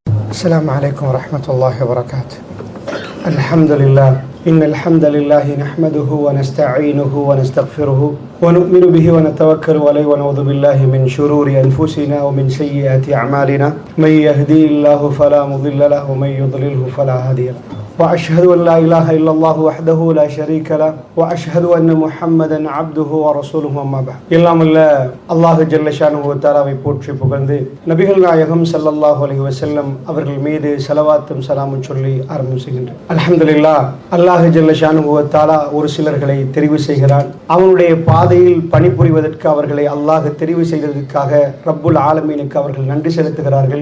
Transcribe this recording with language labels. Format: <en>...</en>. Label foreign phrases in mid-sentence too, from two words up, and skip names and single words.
<ar>السلام عليكم ورحمة الله وبركاته. الحمد لله إن الحمد لله نحمده ونستعينه ونستغفره ونؤمن به ونتوكل عليه ونعوذ بالله من شرور أنفسنا ومن سيئات أعمالنا من يهدي الله فلا مضل له ومن يضلله فلا هادي له وأشهد أن لا إله إلا الله وحده لا شريك له وأشهد أن محمدا عبده ورسوله أما بعد.</ar> <ta>எல்லாம் அல்ல</ta> <ar>الله جل شأنه وتعالى</ar> <ta>போற்றி புகழ்ந்து நபிகள் நாயகம்</ta> <ar>صلى الله عليه وسلم</ar> <ta>அவர்கள் மீது ஸலவாத்தும் ஸலாமும் சொல்லி ஆரம்பம் செய்கின்றேன். அல்ஹம்துலில்லாஹ்,</ta> <ar>الله جل شأنه وتعالى</ar> <ta>ஒரு சிலர்களை தெரிவு செய்கிறான். அவனுடைய பாதையில் பணிபுரிவதற்கு அவர்களை அல்லாஹ் தெரிவு செய்ததற்காக</ta> <ar>رب العالمين</ar> <ta>அவர்கள் நன்றி செலுத்துகிறார்கள்.</ta>